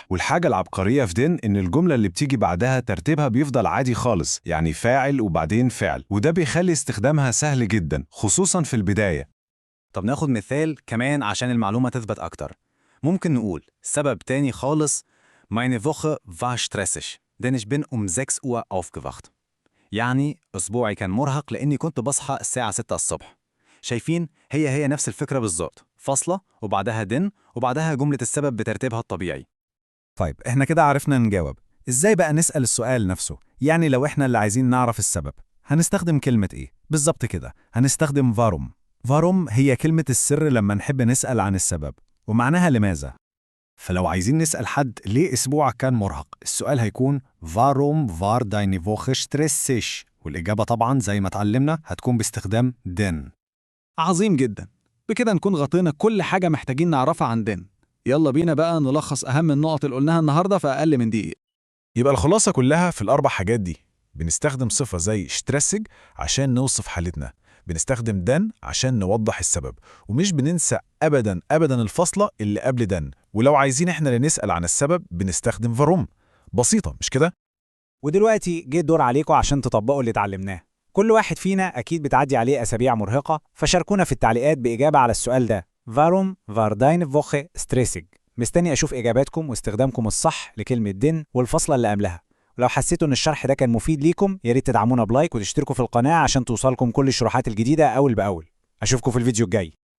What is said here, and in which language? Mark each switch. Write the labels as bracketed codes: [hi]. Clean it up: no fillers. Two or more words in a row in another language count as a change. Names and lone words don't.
[ar] والحاجة العبقرية في دن إن الجملة اللي بتيجي بعدها ترتيبها بيفضل عادي خالص، يعني فاعل وبعدين فعل، وده بيخلي استخدامها سهل جدا خصوصا في البداية. طب ناخد مثال كمان عشان المعلومة تثبت أكتر. ممكن نقول سبب تاني خالص: [de] Meine Woche war stressig, denn ich bin 6 Uhr aufgewacht. [ar] يعني أسبوعي كان مرهق لأني كنت بصحى الساعة 6 الصبح. شايفين؟ هي نفس الفكرة بالظبط، فاصلة وبعدها دن وبعدها جملة السبب بترتيبها الطبيعي. طيب، إحنا كده عرفنا نجاوب. إزاي بقى نسأل السؤال نفسه؟ يعني لو إحنا اللي عايزين نعرف السبب، هنستخدم كلمة إيه؟ بالظبط كده، هنستخدم فاروم. فاروم هي كلمة السر لما نحب نسأل عن السبب، ومعناها لماذا. فلو عايزين نسأل حد ليه أسبوعك كان مرهق، السؤال هيكون [de] Warum war deine Woche stressig؟ [ar] والإجابة طبعا زي ما اتعلمنا هتكون باستخدام den. عظيم جدا. بكده نكون غطينا كل حاجة محتاجين نعرفها عن دين. يلا بينا بقى نلخص أهم النقط اللي قلناها النهاردة في أقل من دقيقة. يبقى الخلاصة كلها في الأربع حاجات دي. بنستخدم صفة زي شترسج عشان نوصف حالتنا، بنستخدم دن عشان نوضح السبب، ومش بننسى أبدا الفاصلة اللي قبل دن. ولو عايزين إحنا اللي نسأل عن السبب بنستخدم فاروم. بسيطة مش كده؟ ودلوقتي جه الدور عليكم عشان تطبقوا اللي اتعلمناه. كل واحد فينا أكيد بتعدي عليه أسابيع مرهقة، فشاركونا في التعليقات بإجابة على السؤال ده: [de] Warum war deine Woche stressig؟ [ar] مستني أشوف إجاباتكم واستخدامكم الصح لكلمة دين والفصلة اللي قبلها. ولو حسيتوا إن الشرح ده كان مفيد ليكم، ياريت تدعمونا بلايك وتشتركوا في القناة عشان توصلكم كل الشروحات الجديدة أول بأول. أشوفكم في الفيديو الجاي.